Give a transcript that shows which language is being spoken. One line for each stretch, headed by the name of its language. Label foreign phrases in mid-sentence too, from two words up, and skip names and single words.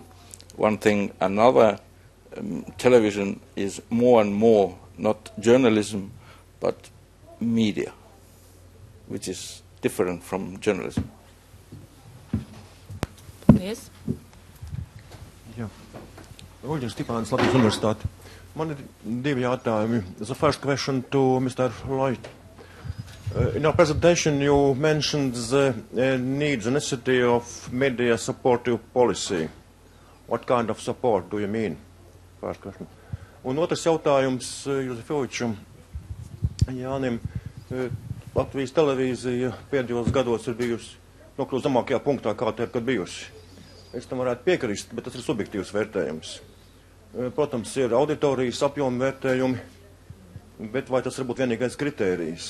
English: One thing, another, television is more and more not journalism but media, which is different from journalism. Yes. Yeah.
Latvian: Uģis Stipāns, Latvijas Universitāte. Man ir divi jautājumi.
English: The first question to Mr. Lloyd. In your presentation, you mentioned the needs and necessity of media supportive policy. What kind of support do you mean? First question.
Latvian: Un otrs jautājums Jozefovičam Jānim. Latvijas televīzija pēdējos gados ir bijusi nokļūst zemākajā punktā, kā tā ir, kad bijusi. Es tam varētu piekrist, bet tas ir subjektīvs vērtējums. Protams, ir auditorijas apjoma vērtējumi, bet vai tas var būt vienīgais kritērijs?